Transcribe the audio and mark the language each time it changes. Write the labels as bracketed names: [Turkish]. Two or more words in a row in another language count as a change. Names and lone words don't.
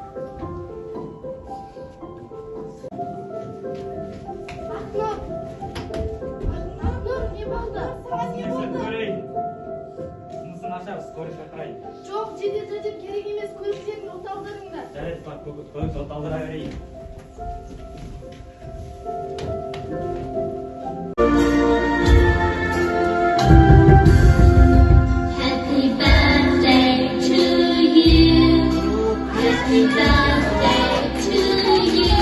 [Kazakh] Ақнұр, не болды? Саған не болды? Жұмысын ашар, скорый шақырайын. Жоқ, жедел жәрдем керек емес, көліктерін от алдырыңдар. Жарайды, бak, көлік от алдыра берейін. [English] Happy birthday to you. Happy birthday to you.